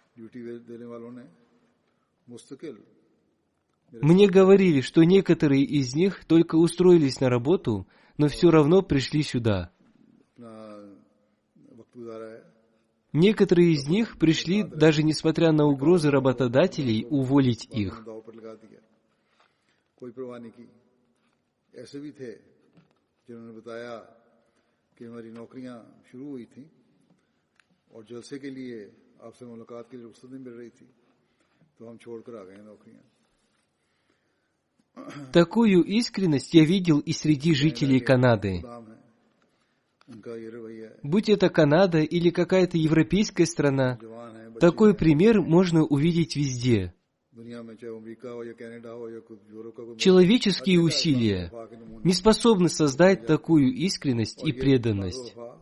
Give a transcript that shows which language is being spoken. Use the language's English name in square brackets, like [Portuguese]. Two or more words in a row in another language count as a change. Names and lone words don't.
[Russian] Мне говорили, что некоторые из них только устроились на работу, но все равно пришли сюда. Некоторые из них пришли, даже несмотря на угрозы работодателей, уволить их. [Urdu] جنہوں نے بتایا کہ ہماری نوکریاں شروع ہوئی تھیں اور جلسے کے لیے آپ سے ملاقات کے لیے رخصت نہیں مل رہی تھی، تو ہم چھوڑ کر آ گئے نوکریاں. [Russian] Такую искренность я видел и среди жителей Канады. Будь это Канада или какая-то европейская страна, такой пример можно увидеть везде. Человеческие усилия не способны создать такую искренность и преданность.